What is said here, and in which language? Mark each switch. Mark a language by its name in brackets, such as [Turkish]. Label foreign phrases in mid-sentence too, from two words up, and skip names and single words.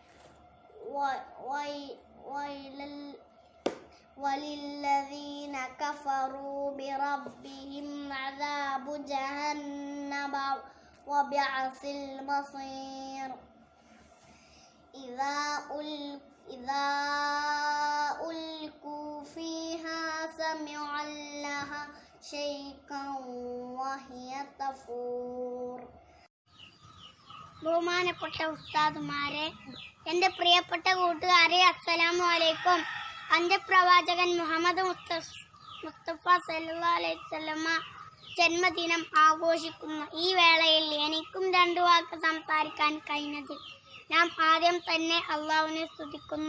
[Arabic] وللذين كفروا بربهم عذاب جهنم وبئس المصير. إذا ألقوا فيها سمعوا لها شيئا وهي تفور. [Malayalam] ബഹുമാനപ്പെട്ട ഉസ്താദുമാരെ, എൻ്റെ പ്രിയപ്പെട്ട കൂട്ടുകാരെ, [Arabic] السلام عليكم. [Malayalam] അന്ത്യപ്രവാചകൻ മുഹമ്മദ് മുസ്തഫ [Arabic] صلى الله عليه وسلم [Malayalam] ജന്മദിനം ആഘോഷിക്കുന്ന ഈ വേളയിൽ എനിക്കും രണ്ടു വാക്ക് സംസാരിക്കാൻ കഴിഞ്ഞതിൽ നാം ആദ്യം തന്നെ അള്ളാഹുവിനെ സ്തുതിക്കുന്നു.